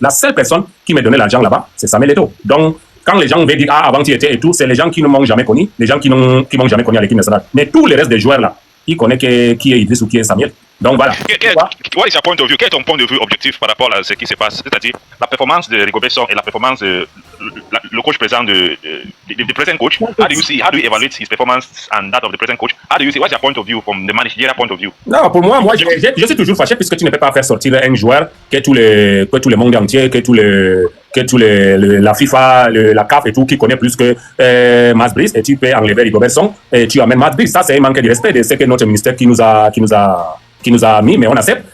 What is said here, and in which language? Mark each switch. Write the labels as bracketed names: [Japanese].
[French] La seule personne qui m'a donné l'argent là-bas, c'est Samuel Eto'o. Donc, quand les gens veulent dire, ah, avant tu étais et tout, c'est les gens qui ne m'ont jamais connu, les gens qui m'ont jamais connu à l'équipe nationale. Mais tous les restes des joueurs là, ils connaissent qui est Idriss ou qui est Samuel. Donc voilà. [English] What is your point of view? [French] Quel est ton point de vue objectif par rapport à ce qui se passe? C'est-à-dire la performance de Rigobert Song et la performance de le coach présent du present coach. [English] How do you evaluate his performance and that of the present coach? How do you see, what's your point of view from the managerial point of view? [French] Non, pour moi, je suis toujours fâché puisque tu ne peux pas faire sortir un joueur que tout le monde entier, la FIFA, la CAF et tout, qui connaît plus que Matt Brice, et tu peux enlever Rigobert Song et tu amènes Matt Brice. Ça, c'est un manque de respect de ce que notre ministère qui nous a mis, mais on accepte.